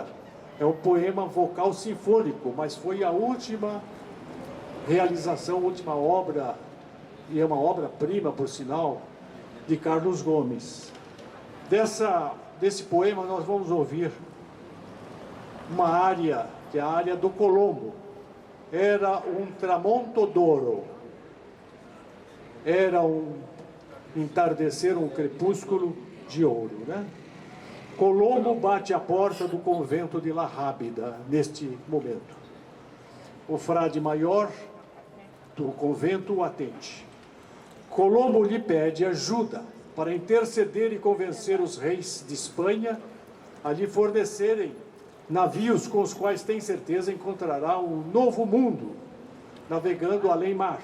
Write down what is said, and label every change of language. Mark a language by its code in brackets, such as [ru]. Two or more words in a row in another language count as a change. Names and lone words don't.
[pt] É um poema vocal sinfônico, mas foi a última realização, a última obra, e é uma obra-prima, por sinal, de Carlos Gomes. Desse poema nós vamos ouvir uma área, que é a área do Colombo. Era um [it] tramonto d'oro, [pt] era um entardecer, um crepúsculo de ouro, né? Colombo bate à porta do convento de La Rábida, neste momento. O frade maior do convento o atende. Colombo lhe pede ajuda para interceder e convencer os reis de Espanha a lhe fornecerem navios com os quais tem certeza encontrará um novo mundo, navegando além mar.